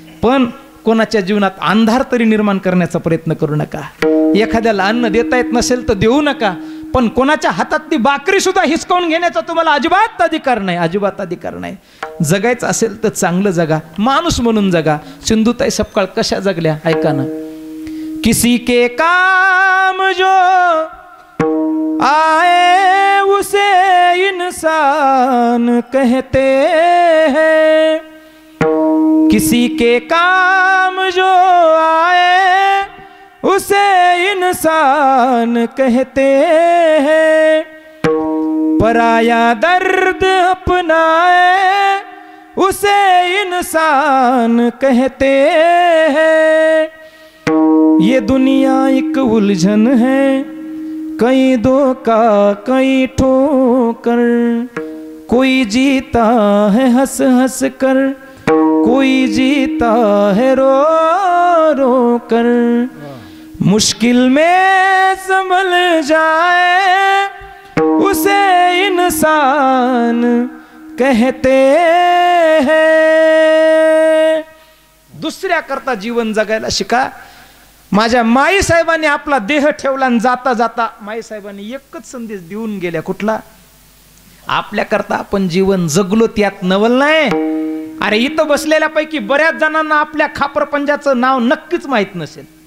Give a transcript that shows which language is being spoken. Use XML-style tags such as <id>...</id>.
<mr>पण कोणाच्या जीवनात अंधार तरी निर्माण करण्याचा प्रयत्न करू नका. एखाद्याला अन्न देता येत नसेल तर देऊ नका, पण कोणाच्या हातातली भाकरी सुद्धा हिसकावून घेण्याचा तुम्हाला अजिबात अधिकार नाही, अजिबात अधिकार नाही. जगायचं असेल तर चांगलं जगा, माणूस म्हणून जगा. सिंधुताई सपकाळ कशा जगल्या ऐका ना.</mr> <hi>किसी के काम जो आए उसे इंसान कहते हैं, किसी के काम जो आए उसे इंसान कहते हैं, पराया दर्द अपनाए उसे इंसान कहते हैं. ये दुनिया एक उलझन है, कई धोखा कई ठोकर, कोई जीता है हंस हंस कर, कोई जीता है रो रो कर. मुश्किल में संभल जाए उसे इंसान कहते हैं.</hi> <mr>दुसऱ्या करता जीवन जगायला शिका. माझ्या माई साहेबांनी आपला देह ठेवला आणि जाता जाता माई साहेबांनी एकच संदेश देऊन गेल्या. कुठला? आपल्या करता आपण जीवन जगलो त्यात नवल नाही. अरे इथं बसलेल्यापैकी बऱ्याच जणांना आपल्या खापरपंजाचं नाव नक्कीच माहित नसेल.</mr>